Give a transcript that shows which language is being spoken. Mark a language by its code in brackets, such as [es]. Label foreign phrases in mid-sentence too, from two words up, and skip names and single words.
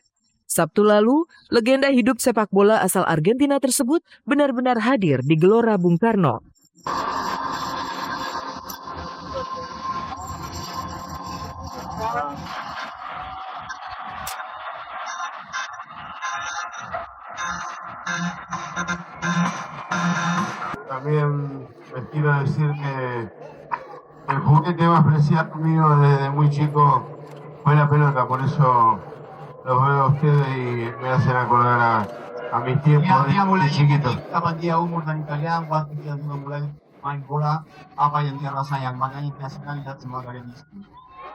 [id] Sabtu lalu, legenda hidup sepak bola asal Argentina tersebut benar-benar hadir di Gelora Bung Karno. [es] También les quiero decir que el juguete más preciado mío desde muy chico fue la pelota, por eso los veo a ustedes y me hacen acordar a mis tiempos de chiquito. [id] Kapan dia umur dan kalian waktu dia sudah mulai main bola, apa yang dia rasakan, makanya dia sekali lihat semua kalian di sini.